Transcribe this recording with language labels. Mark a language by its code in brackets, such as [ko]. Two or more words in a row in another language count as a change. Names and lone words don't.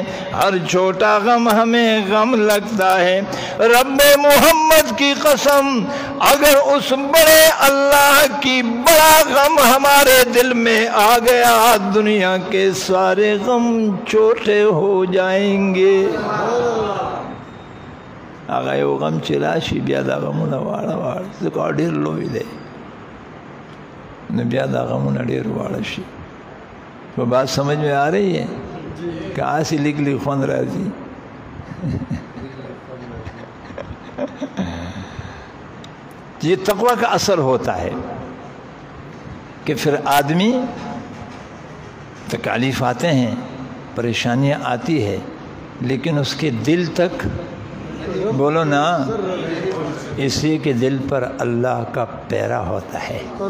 [ur] ہر چھوٹا غم ہمیں غم لگتا ہے۔ رب محمد کی قسم، اگر اس بڑے اللہ کی بڑا غم ہمارے دل میں آ گیا، دنیا کے سارے غم چھوٹے ہو جائیں گے۔ [ps] هغه یو غم چې راشي بیا دا غمونه واړه واړه ځکه ډېر لوی دی، نو بیا دا غمونه ډېر واړه شي۔ [ur] تو بات سمجھ میں آ رہی ہے کہ آسی لکھ لکھ [ps] خوند راځي؟ [ur] یہ تقوی کا اثر ہوتا ہے کہ پھر آدمی تکالیف آتے ہیں، پریشانیاں آتی ہے، لیکن اس کے دل تک، بولو نا، اسی کے دل پر اللہ کا پیرا ہوتا ہے۔